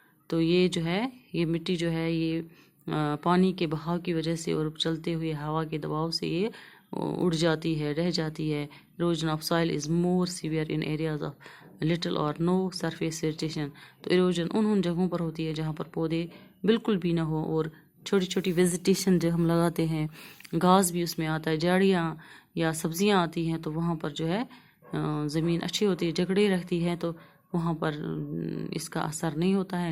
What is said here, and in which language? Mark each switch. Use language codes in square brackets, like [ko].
[ur] تو یہ جو ہے یہ مٹی جو ہے یہ پانی کے بہاؤ کی وجہ سے اور چلتے ہوئے ہوا کے دباؤ سے یہ اڑ جاتی ہے، رہ جاتی ہے. [en] erosion of soil is more severe in areas of little or no surface vegetation. [ur] تو erosion ان جگہوں پر ہوتی ہے جہاں پر پودے بالکل بھی نہ ہو اور چھوٹی چھوٹی ویجیٹیشن جو ہم لگاتے ہیں، گھاس بھی اس میں آتا ہے، جھاڑیاں یا سبزیاں آتی ہیں، تو وہاں پر جو ہے زمین اچھی ہوتی ہے، جکڑے رہتی ہے، تو وہاں پر اس کا اثر نہیں ہوتا ہے.